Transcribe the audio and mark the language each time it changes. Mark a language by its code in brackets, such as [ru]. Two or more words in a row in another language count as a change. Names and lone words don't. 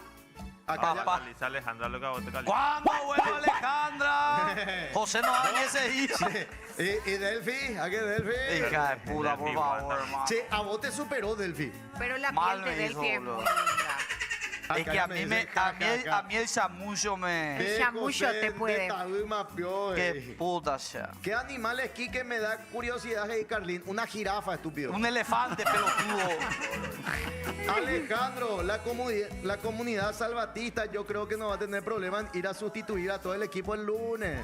[es] Acá ya- Papá. La Alicia Alejandra lo que a vos te calienta. ¿Cuándo vuelve Alejandra? José no da ni ese día. y Delphi, ¿a qué Delphi? Hija de puta, por Delphi, favor, Wanda. hermano. Che, a vos te superó Delphi. Pero la Mal piel de me hizo, Delphi es muy boludo. linda. Es Acá que ya a mí, dicen, ja, ja, ja. a mí el chamullo me... El chamullo te puede. Qué puta ya. ¿Qué animales, Quique, me da curiosidad, hey, Carlín? Una jirafa, estúpido. Un elefante pelotudo. Alejandro, la comunidad salvatista yo creo que no va a tener problema en ir a sustituir a todo el equipo el lunes.